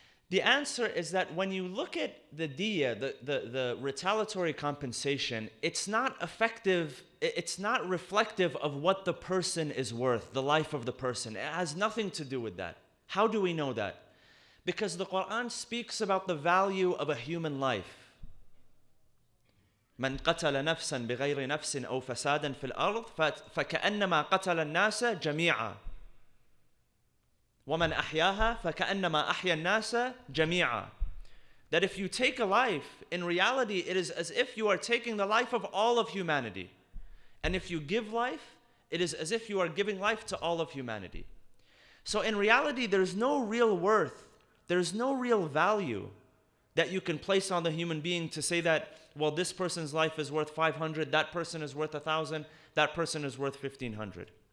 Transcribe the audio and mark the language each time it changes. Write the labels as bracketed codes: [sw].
[en] The answer is that when you look at the diya, the retaliatory compensation, it's not effective, it's not reflective of what the person is worth, the life of the person. It has nothing to do with that. How do we know that? Because the Quran speaks about the value of a human life. [ar] من قتل نفسا بغير نفس أو فسادا في الأرض فكأنما قتل الناس جميعا ومن أحياها فكأنما أحيا الناس جميعا. [en] That if you take a life, in reality it is as if you are taking the life of all of humanity. And if you give life, it is as if you are giving life to all of humanity. So in reality there's no real worth, there's no real value that you can place on the human being to say that, well, this person's life is worth 500, that person is worth 1,000, that person is worth 1,500.